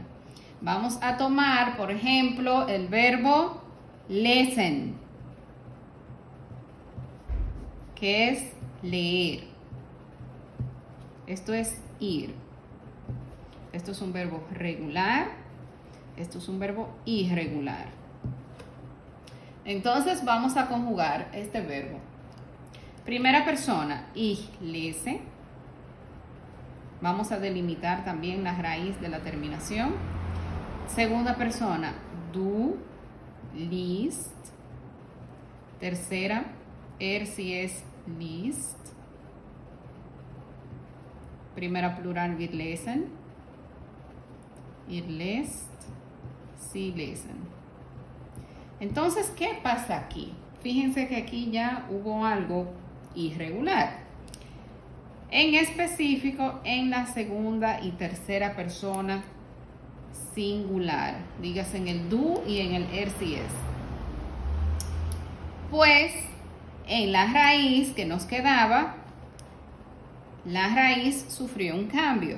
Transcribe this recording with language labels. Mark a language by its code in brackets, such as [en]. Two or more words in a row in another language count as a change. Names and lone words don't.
[es] Vamos a tomar, por ejemplo, el verbo lesen, que es leer. Esto es ir. Esto es un verbo regular. Esto es un verbo irregular. Entonces vamos a conjugar este verbo. Primera persona, [de] ich lese. [es] Vamos a delimitar también la raíz de la terminación. Segunda persona, [de] du liest. Tercera, si es liest. [es] Primera plural, [de] wir lesen. Ihr lest, sie lesen. [es] Entonces, ¿qué pasa aquí? Fíjense que aquí ya hubo algo irregular. En específico, en la segunda y tercera persona singular. Dígase en el du y en el [de] si es. [es] Pues, en la raíz que nos quedaba, la raíz sufrió un cambio.